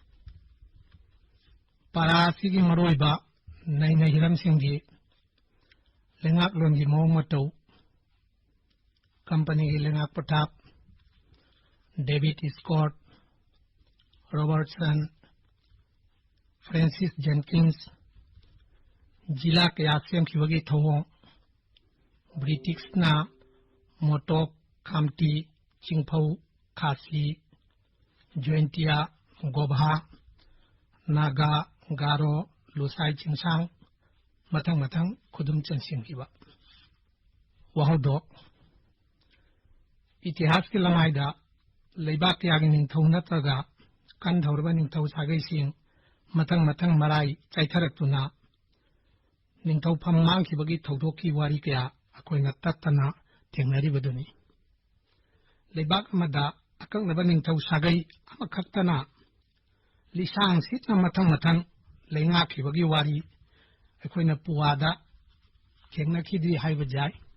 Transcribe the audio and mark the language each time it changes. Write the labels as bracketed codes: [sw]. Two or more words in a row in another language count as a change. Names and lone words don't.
[mni] parasi gi maruiba naina hiram singgi lengak longi mau matau company gi lengak patap David Scott Robertson Francis Jenkins जिला के आसियम की वगी थो ब्रिटिश ना मोटोक खामटी चिंगफौ खासी जयंतिया गोभा नागा गारो लुसाई चिंसांग मथंग मथंग खुदुम चंसिंग की वहादो इतिहास के लंगाईदा लेबाक यागी निंथौ नत्रगा कंधौरबा निंथौ सागैसिंग मथंग मथंग मराई चाइथरक्तुना निंथौ फम मांगखिबगी थौदोकि वारी कया अखोइना तत्तना थेंगनरिबदुनी लेबाक अमदा अकंगनबा निंथौ सागै अमखक्तना लिसांग सितना मथंग मथंग लेंगाखिबगी वारी अखोइना पुवादा थेंगनखिदि हाइबा जाय